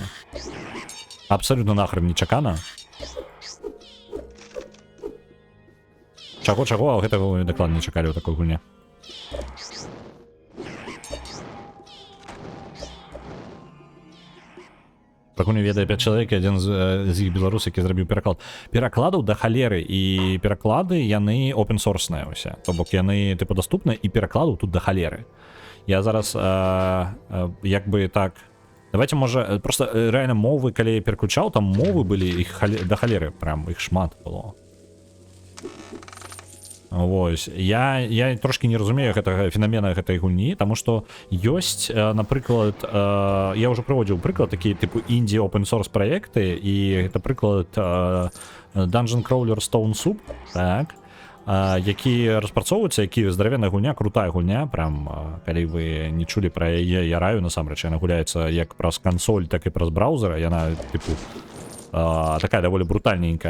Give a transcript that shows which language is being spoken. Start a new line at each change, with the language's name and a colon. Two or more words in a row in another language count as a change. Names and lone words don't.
Belarusian: Абсалютна нахрен нечакана. Чаго, а гэтага дакладна не чакалі ў такой гульне. Пра гульню ведае 5 чалавек, адзін з іх беларус, які зрабіў пераклад. Перакладаў да халеры, і пераклады яны open-source-ныя ўсе. То бок яны тыпу даступныя, і перакладаў тут да халеры. Я зараз як бы так... Давайте, можа, просто рэальна мовы, калі я пераключаў, там мовы былі іх да халеры, прям іх шмат было. Вось я трошки не разумею гэтага фенамена гэтай гульні, таму што ёсць, напрыклад, я ўжо прыводзіў прыклад такі тыпу інді
English: open source
Belarusian: праекты, і гэта прыклад Dungeon Crawler Stone Soup, так, які распрацоўваюцца, які здаравенная гульня, крутая гульня, прям калі вы не чулі пра яе, я раю насамрэч, яна гуляецца як праз кансоль, так і праз браузера, яна тыпу такая даволі брутальненькая.